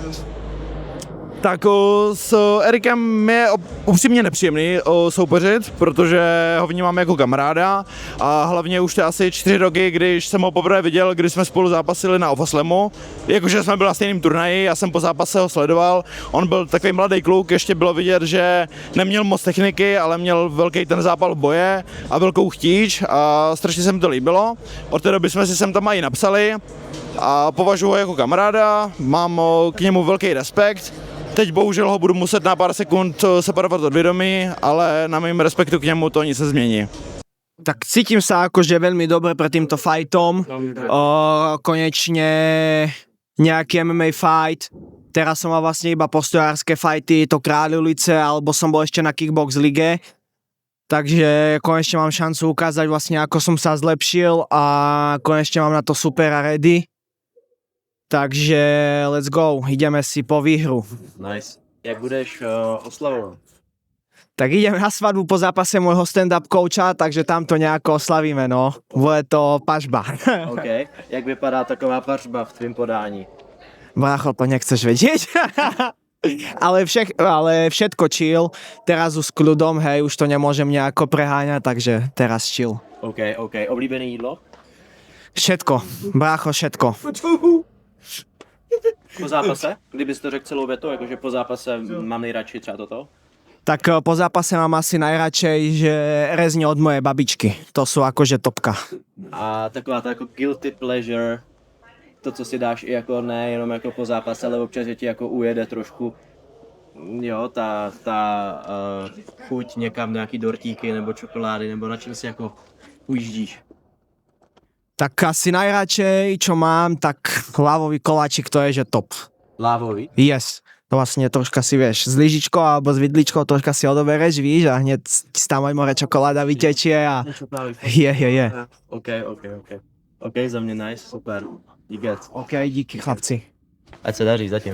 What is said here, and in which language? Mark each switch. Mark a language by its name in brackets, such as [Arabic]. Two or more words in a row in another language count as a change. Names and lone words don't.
[Czech] Tak s Erikem je upřímně nepříjemný soupeřit, protože ho vnímám jako kamaráda a hlavně už to asi 4 roky, když jsem ho poprvé viděl, když jsme spolu zápasili na Ofaslemu, jakože jsme byli na stejném turnaji, já jsem po zápase ho sledoval, on byl takový mladý kluk, ještě bylo vidět, že neměl moc techniky, ale měl velký ten zápal boje a velkou chtíč a strašně se mi to líbilo. Od té doby jsme si sem tam i napsali a považuji ho jako kamaráda, mám k němu velký respekt. Teď bohužel ho budu muset na pár sekund separovat od vědomí, ale na mým respektu k němu to nic nezmění. [Slovak] Tak cítim sa akože veľmi dobre pred týmto fightom. Konečne nejaký MMA fight. Teraz som mal vlastne iba postojárske fighty, to Kráľ ulice, alebo som bol ešte na Kickbox lige. Takže konečne mám šancu ukázať vlastne, ako som sa zlepšil a konečne mám na to supera ready. [English] Takže let's go, [Slovak] ideme si po výhru. [Czech] Nice. Jak budeš oslavovat? [Slovak] Tak ideme na svadbu po zápase môjho stand-up coacha, takže tam to nejako oslavíme, no. Bude to pažba. OK. [Czech] Jak vypadá taková pařba v tvým podání? [Slovak] Brácho, to nechceš vedieť? ale všetko chill. Teraz už s kľudom, hej, už to nemôžem nejako preháňať, takže teraz chill. [Czech] OK. Oblíbené jídlo? [Slovak] Všetko, brácho, všetko. [Czech] Po zápase? Kdybys to řekl celou větu, jakože po zápase mám nejradši třeba toto? [Slovak] Tak po zápase mám asi najradšej, že rezne od mojej babičky. To sú akože topka. [Czech] A taková ta jako [English] guilty pleasure, [Czech] to, co si dáš i jako ne jenom jako po zápase, ale občas, že ti jako ujede trošku, jo, ta chuť někam, nějaký dortíky nebo čokolády, nebo na čem si jako ujíždíš. [Slovak] Tak asi najradšej, čo mám, tak lávový koláčik, to je, že top. [Czech] Lávový? [Slovak] Yes. To vlastne troška si vieš, s lyžičkou alebo s vidličkou troška si odobereš, víš, a hneď ti tam aj more čokoláda vytečie a je. [Czech] OK, za mě nice, super. Díky. OK, díky chlapci. Ať se daří zatím.